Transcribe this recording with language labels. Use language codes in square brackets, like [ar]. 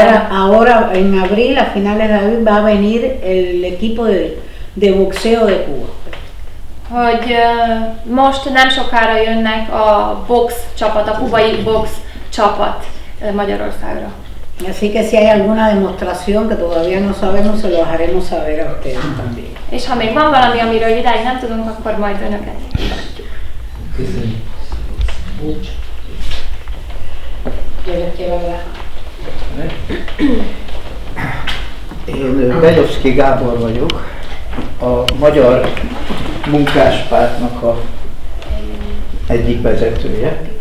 [es] Ahora en abril, a finales de abril, va a venir el equipo de boxeo de Cuba. [hu] Hogy most nem sokára jönnek a box csapat, a kubai box csapat Magyarországra. [es] Así que si hay alguna demostración que todavía no sabemos, se lo haremos saber a ustedes también. [hu] És ha még van valami, amiről idáig nem tudunk, akkor majd önöket hívhatjuk. Köszönjük. Én Begyovszky Gábor vagyok, a Magyar Munkáspártnak a egyik vezetője.